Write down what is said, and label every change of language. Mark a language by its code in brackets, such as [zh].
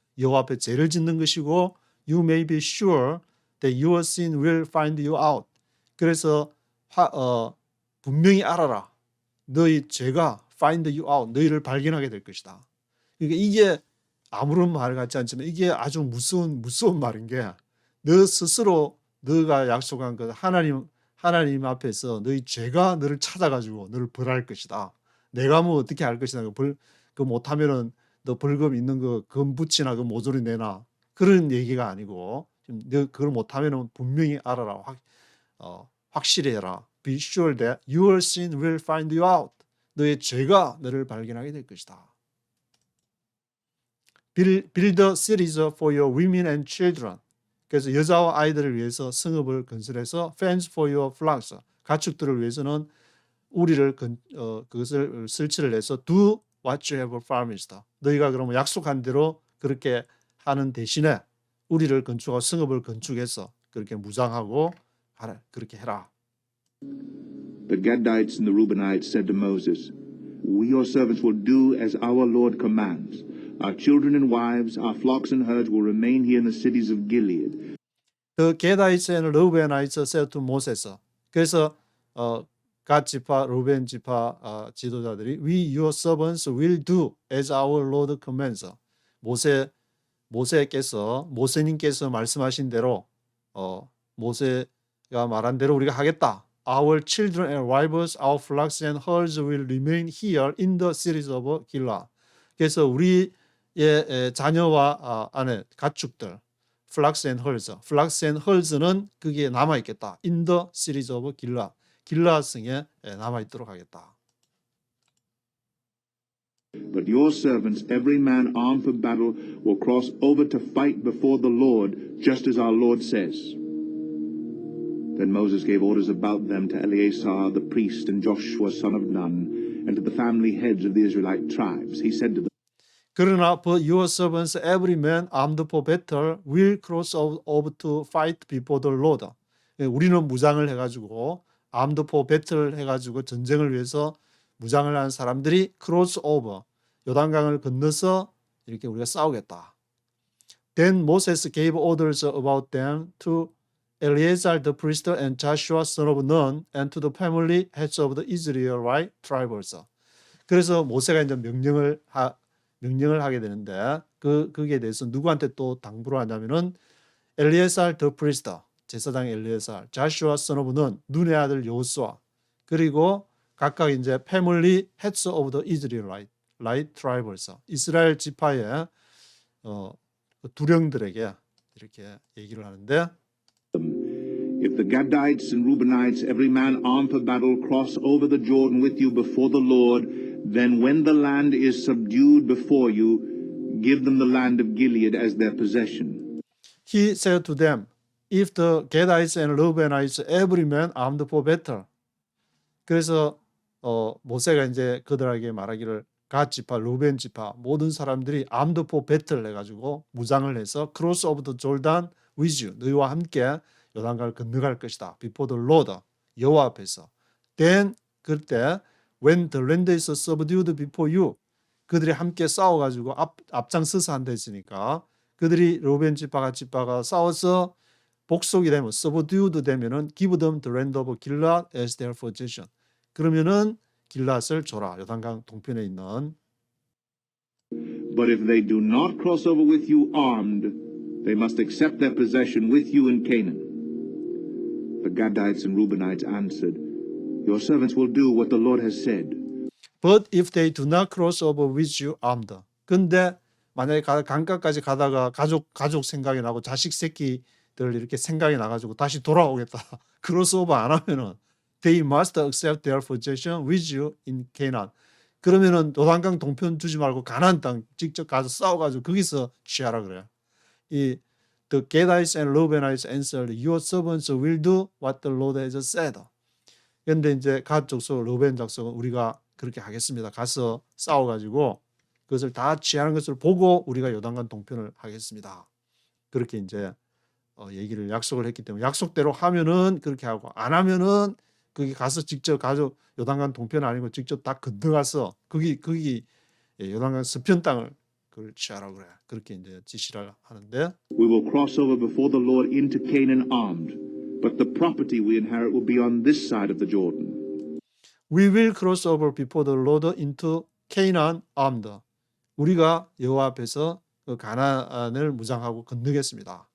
[ko] 여호와 앞에 죄를 짓는 것이고 [en] you may be sure that your sin will find you out. [ko] 그래서 분명히 알아라. 너희 죄가 [en] find you out. [ko] 너희를 발견하게 될 것이다. 그러니까 이게 아무런 말 같지 않지만 이게 아주 무서운 말인 게 너 스스로 너가 약속한 그 하나님 앞에서 너희 죄가 너를 찾아가지고 너를 벌할 것이다. 내가 뭐 어떻게 할 것이다. 그 못하면은 너 벌금 있는 거 금붙이나 그 모조리 내놔. 그런 얘기가 아니고 너 그걸 못하면은 분명히 알아라. 확실히 해라. [en] Be sure that your sin will find you out. [ko] 너의 죄가 너를 발견하게 될 것이다. [en] Build cities for your women and children. [ko] 그래서 여자와 아이들을 위해서 성읍을 건설해서 [en] fence for your flocks. [ko] 가축들을 위해서는 우리를 그것을 설치를 해서 [en] do what you have promised. [ko] 너희가 그러면 약속한 대로 그렇게 하는 대신에 우리를 건축하고 성읍을 건축해서 그렇게 무장하고 그렇게 해라. [en] The Gadites and the Reubenites said to Moses, We your servants will do as our Lord commands. Our children and wives, our flocks and herds will remain here in the cities of Gilead. The Gadites and Reubenites said to Moses. [ko] 그래서 갓지파, 루벤 지파 지도자들이 [en] We your servants will do as our Lord commands. [ko] 모세님께서 말씀하신 대로 모세가 말한 대로 우리가 하겠다. [en] Our children and wives, our flocks and herds will remain here in the cities of Gilead. [ko] 그래서 우리의 자녀와 아내, 가축들, [en] flocks and herds [ko] 는 거기에 남아 있겠다. [en] In the cities of Gilead. [ko] 길라 성에 남아 있도록 하겠다. [en] But your servants, every man armed for battle, will cross over to fight before the Lord, just as our Lord says. Then Moses gave orders about them to Eleazar the priest and Joshua son of Nun, and to the family heads of the Israelite tribes. He said to them, 그러나 but your servants, every man armed for battle, will cross over to fight before the Lord. [ko] 우리는 무장을 해가지고 [en] armed for battle [ko] 해가지고 전쟁을 위해서 무장을 한 사람들이 크로스 오버, 요단강을 건너서 이렇게 우리가 싸우겠다. [en] Then Moses gave orders about them to Eleazar the priest and Joshua son of Nun and to the family heads of the Israelite tribes. [ko] 그래서 모세가 이제 명령을 하게 되는데 거기에 대해서 누구한테 또 당부를 하냐면은 [en] Eleazar the priest, [ko] 제사장 엘리에살, [en] Joshua son of Nun, [ko] 눈의 아들 여호수아, 그리고 각각 이제 패밀리 [en] heads of the Israelite tribes, [ko] 이스라엘 지파의 두령들에게 이렇게 얘기를 하는데 [en] If the Gadites and Reubenites, every man armed for battle, cross over the Jordan with you before the Lord, then when the land is subdued before you, give them the land of Gilead as their possession. He said to them, if the Gadites and Reubenites, every man armed for battle. [ko] 그래서 모세가 이제 그들에게 말하기를 갓 지파, 루벤 지파 모든 사람들이 [en] armed for battle [ko] 해가지고 무장을 해서 [en] cross over the Jordan with you, [ko] 너희와 함께 요단강을 건너갈 것이다. [en] Before the Lord, [ko] 여호와 앞에서. Then 그때 [en] when the land is subdued before you, [ko] 그들이 함께 싸워가지고 앞장서서 한다 했으니까 그들이 루벤 지파, 갓 지파가 싸워서 복속이 되면 subdued 되면은 [en] give them the land of Gilead as their possession. [ko] 그러면은 길앗을 줘라. 요단강 동편에 있는. [en] But if they do not cross over with you armed, they must accept their possession with you in Canaan. The Gadites and Reubenites answered, your servants will do what the Lord has said. But if they do not cross over with you armed. [ko] 근데 만약에 강가까지 가다가 가족 생각이 나고 자식 새끼들 이렇게 생각이 나가지고 다시 돌아오겠다. 크로스오버 안 하면은 [en] they must accept their possession with you in Canaan. [ko] 그러면은 요단강 동편 주지 말고 가나안 땅 직접 가서 싸워가지고 거기서 취하라 그래요. The Gadites and Reubenites answered, your servants will do what the Lord has said. 그런데 이제 갓 족속, 르벤 족속은 우리가 그렇게 하겠습니다. 가서 싸워가지고 그것을 다 취하는 것을 보고 우리가 요단강 동편을 하겠습니다. 그렇게 이제 얘기를 약속을 했기 때문에 약속대로 하면은 그렇게 하고 안 하면은 거기 가서 직접 가족 요단강 동편 아니고 직접 다 건너가서 거기 요단강 서편 땅을 그걸 취하라고 그래. 그렇게 이제 지시를 하는데 [en] We will cross over before the Lord into Canaan armed, but the property we inherit will be on this side of the Jordan. We will cross over before the Lord into Canaan armed. [ko] 우리가 여호와 앞에서 그 가나안을 무장하고 건너겠습니다.